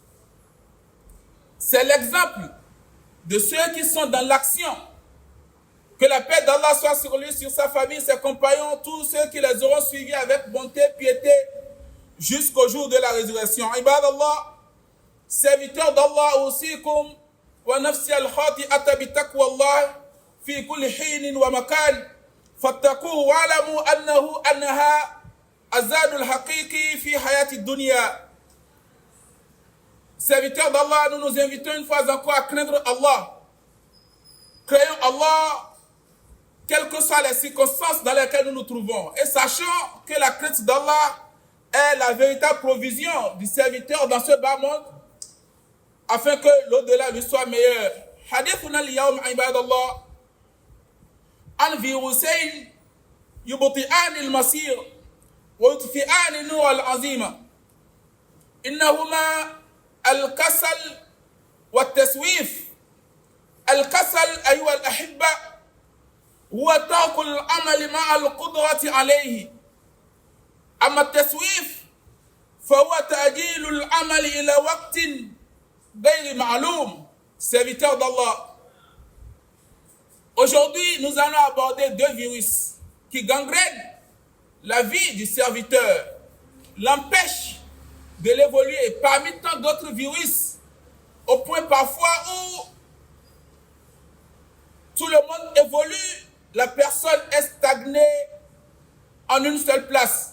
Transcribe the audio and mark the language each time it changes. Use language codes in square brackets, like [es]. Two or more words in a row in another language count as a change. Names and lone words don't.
[fr] C'est l'exemple de ceux qui sont dans l'action. Que la paix d'Allah soit sur lui, sur sa famille, ses compagnons, tous ceux qui les auront suivis avec bonté, piété, jusqu'au jour de la résurrection. [ar] عباد الله, [fr] serviteurs d'Allah aussi, comme [ar] ونفسي الخاطئة بتقوى الله في كل حين ومكان فاتقوه واعلموا أنها الزاد الحقيقي في حياة الدنيا. [fr] Serviteurs d'Allah, nous nous invitons une fois encore à craindre Allah. Craignons Allah, quelles que soient les circonstances dans lesquelles nous nous trouvons. Et sachant que la crainte d'Allah est la véritable provision du serviteur dans ce bas monde, afin que l'au-delà lui soit meilleur. [ar] حديثنا اليوم عباد الله عن فيروسين يبطئان المسير ويطفئان النور العظيمة. Innahuma الكسل والتسويف. الكسل أيها الأحبة هو ترك العمل مع القدرة عليه. أما التسويف فهو تأجيل العمل إلى وقت غير معلوم. [fr] Serviteur d'Allah, aujourd'hui nous allons aborder deux virus qui gangrènent la vie du serviteur, l'empêchent de l'évoluer parmi tant d'autres virus, au point parfois où tout le monde évolue, la personne est stagnée en une seule place.